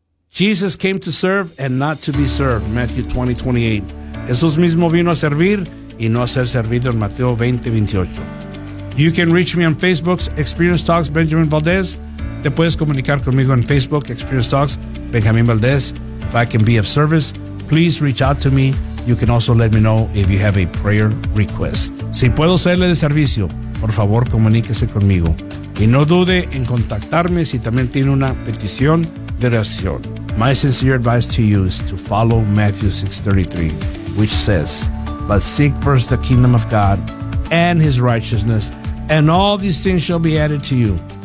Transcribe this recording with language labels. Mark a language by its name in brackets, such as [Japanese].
[English] Jesus came to serve and not to be served, Matthew 20:28. [Spanish] Jesús mismo vino a servir y no a ser servido, en Mateo 20:28. [English] You can reach me on Facebook, Experience Talks Benjamin Valdez. [Spanish] Te puedes comunicar conmigo en Facebook, Experience Talks Benjamin Valdez. [English] If I can be of service, please reach out to me. You can also let me know if you have a prayer request. [Spanish] Si puedo serle de servicio, por favor, comuníquese conmigo. Y no dude en contactarme si también tiene una petición de oración. [English] My sincere advice to you is to follow Matthew 6:33, which says, "But seek first the kingdom of God and his righteousness, and all these things shall be added to you."